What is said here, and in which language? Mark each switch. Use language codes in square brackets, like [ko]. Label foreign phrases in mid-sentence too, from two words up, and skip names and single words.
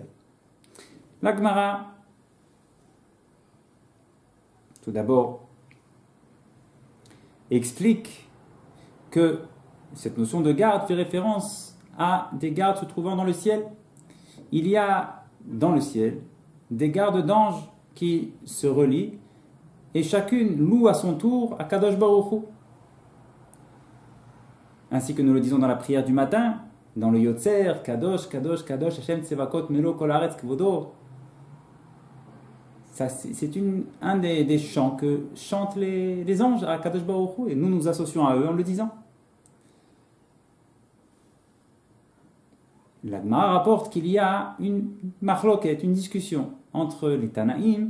[fr] La Gemara, tout d'abord, explique que cette notion de garde fait référence à des gardes se trouvant dans le ciel. Il y a dans le ciel des gardes d'anges qui se relient et chacune loue à son tour à [he] קדוש ברוך הוא. [fr] Ainsi que nous le disons dans la prière du matin, dans le Yotzer, [he] קדוש, קדוש, קדוש, השם צבאות, מלא, כל הארץ, כבודו. [fr] C'est un des chants que chantent les anges à [he] קדוש ברוך הוא [fr] et nous nous associons à eux en le disant. La Gemara rapporte qu'il y a une machloket, une discussion entre les Tanaïm.